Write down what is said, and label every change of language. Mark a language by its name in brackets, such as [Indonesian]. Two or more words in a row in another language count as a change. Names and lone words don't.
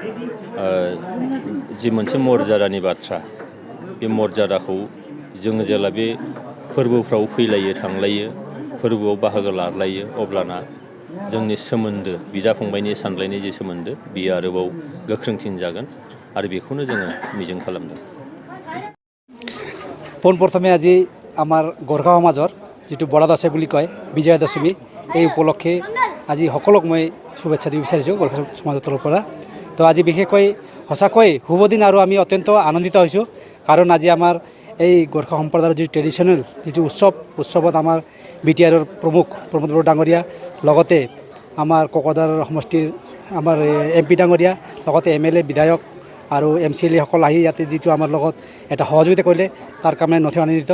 [Bodo] जि मोनसे मर्यादानि बाथ्रा, बे मर्यादाखौ जोङो जेला बे फोरबोफ्राव फैलायो थांलायो, फोरबोआव बाहागो लालायो, अब्लाना जोंनि सोमोन्दो, बिदा फंबायनि सानलायनाय जे सोमोन्दो, बियो आरोबाव गोख्रोंसिन जागोन आरो बेखौनो जोङो मिजिं खालामदों। [Assamese] পোনপ্ৰথমে আজি আমাৰ গোৰ্খা সমাজৰ যিটো বৰা দশে বুলি কয় বিজয়া দশমী এই উপলক্ষে আজি সকলোক মই শুভেচ্ছা দিব বিচাৰিছোঁ গোৰ্খা সমাজৰ তৰফৰ পৰা। তো আজি বিশেষকৈ সঁচাকৈ শুভ দিন আৰু আমি অত্যন্ত আনন্দিত হৈছোঁ কাৰণ আজি আমাৰ এই গোৰ্খা সম্প্ৰদায়ৰ যি ট্ৰেডিশ্যনেল যিটো উৎসৱত আমাৰ BTRৰ প্ৰমুখ প্ৰমোদ বড়ো ডাঙৰীয়া লগতে আমাৰ কোকৰাঝাৰ সমষ্টিৰ আমাৰ MP ডাঙৰীয়া লগতে MLA বিধায়ক আৰু MCLA সকল আহি ইয়াতে যিটো আমাৰ লগত এটা সহযোগিতা কৰিলে তাৰ কাৰণে নথৈ আনন্দিত।